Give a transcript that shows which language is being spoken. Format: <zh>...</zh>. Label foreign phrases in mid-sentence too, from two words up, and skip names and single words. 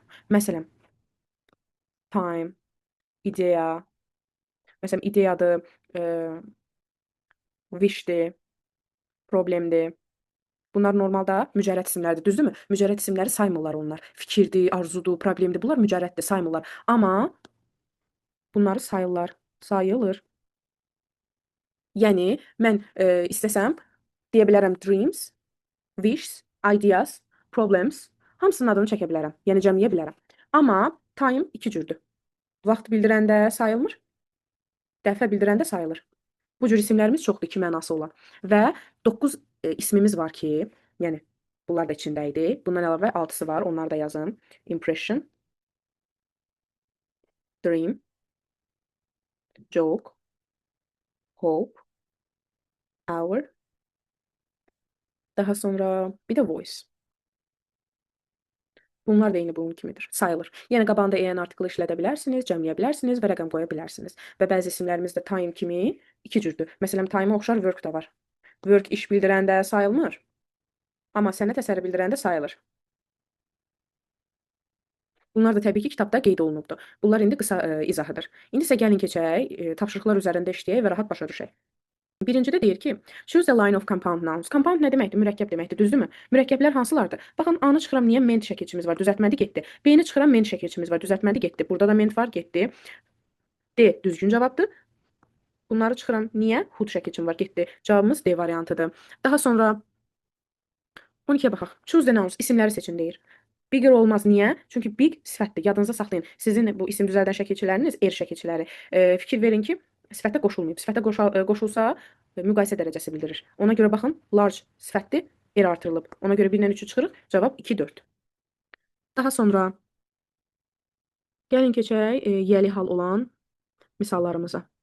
<az>Məsələn, time, ideya, məsələn, ideyadır, wishdir, problemdir. Bunlar normalda mücərrəd isimlərdir, düzdürmü? Mücərrəd isimləri saymırlar onlar. Fikirdir, arzudur, problemdir. Bunlar mücərrəddir, saymırlar. Amma bunları sayırlar, sayılır. Yəni mən istəsəm deyə bilərəm</az> <en>dreams, wishes, ideas, problems</en> <az>hamısının adını çəkə bilərəm. Yəni cəmləyə bilərəm. Amma time iki cürdür. Vaxt bildirəndə sayılmır, dəfə bildirəndə sayılır. Bu cür isimlərimiz çoxdur, iki mənası olan. Və 9 ismimiz var ki, yəni bunlar da içində idi. Bundan əlavə 6-sı var, onları da yazın.</az> <en>Impression, dream, joke, hope, hour,</en> <az>daha sonra bir də voice. Bunlar da eyni bunun kimidir, sayılır. Yəni qabağında en artiklı işlədə bilərsiniz, cəmləyə bilərsiniz və rəqəm qoya bilərsiniz. Və bəzi isimlərimiz də time kimi iki cürdür. Məsələn, time-a oxşar work da var. Work iş bildirəndə sayılmır, amma sənət əsəri bildirəndə sayılır. Bunlar da təbii ki, kitabda qeyd olunubdur. Bunlar indi qısa izahıdır. İndi isə gəlin keçək, tapşırıqlar üzərində işləyək və rahat başa düşək. Birincidə deyir ki,</az> <en>choose a line of compound nouns. Compound nə deməkdir?</en> <az>Mürəkkəb deməkdir, düzdürmü? Mürəkkəblər hansılardır? Baxın, A-nı çıxıram, niyə ment şəkilçimiz var? Düzəltmədi, getdi. B-ni çıxıram, ment şəkilçimiz var. Düzəltmədi, getdi. Burada da ment var, getdi. D düzgün cavabdır. Bunları çıxıram, niyə? Hood şəkilçim var, getdi. Cavabımız D variantıdır. Daha sonra 12-yə baxaq.</az> <en>Choose the nouns,</en> <az>isimləri seçin deyir. Bigger olmaz, niyə? Çünki big sifətdir. Yadınızda saxlayın. Sizin bu isim düzəldən şəkilçiləriniz er şəkilçiləri. Fikir verin ki, sifətə qoşulmayıb. Sifətə qoşulsa müqayisə dərəcəsi bildirir. Ona görə baxın, large sifətdir, er artırılıb. Ona görə 1-dən 3-ü çıxırıq, cavab 2, 4. Daha sonra gəlin keçək yəli hal olan misallarımıza.</az>